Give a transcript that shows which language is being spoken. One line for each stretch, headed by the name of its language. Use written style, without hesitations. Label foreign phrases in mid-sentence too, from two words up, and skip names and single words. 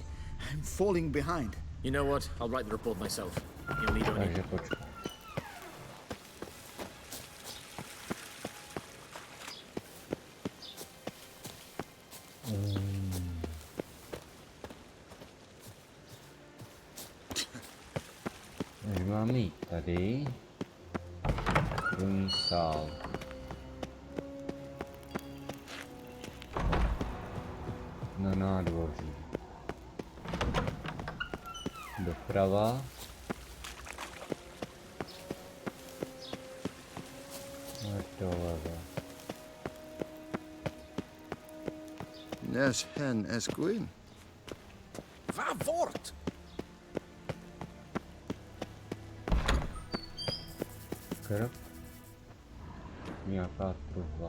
English: I'm falling behind. You know what? I'll write the report myself. You'll need only...
Czech: Takže počkej. Takže máme jít tady. Druhý sál. Na nádvoří. Doprava. A doleva. Nes hen esquin. Va vort! Krok. Nějaká truhla.